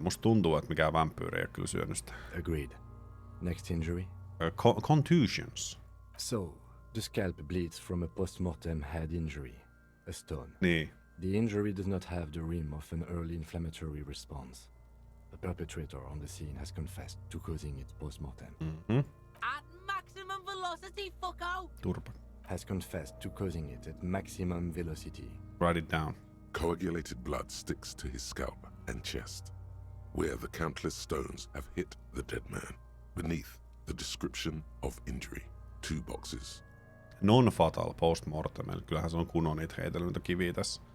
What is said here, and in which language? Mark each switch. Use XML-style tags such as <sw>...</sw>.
<fi>Musta tuntuu, että mikään vampyyri ei ole kyllä syönyt sitä.</fi> <en>Agreed. Next injury? Contusions. So, the scalp bleeds from a post-mortem head injury, a stone.</en> <fi>Niin.</fi> <en>The injury does not have the rim of an early inflammatory response. The perpetrator on the scene has confessed to causing it post-mortem. At maximum velocity, fucko!</en> <fi>Turpa.</fi> <en>Has confessed to causing it at maximum velocity. Write it down. Coagulated blood sticks to his scalp and chest, where the countless stones have hit the dead man. Beneath, the description of injury. 2 boxes. Non-fatal post-mortem.</en> <fi>Eli kyllähän se on kunnon niitä heitellyt niitä kiviä tässä.</fi>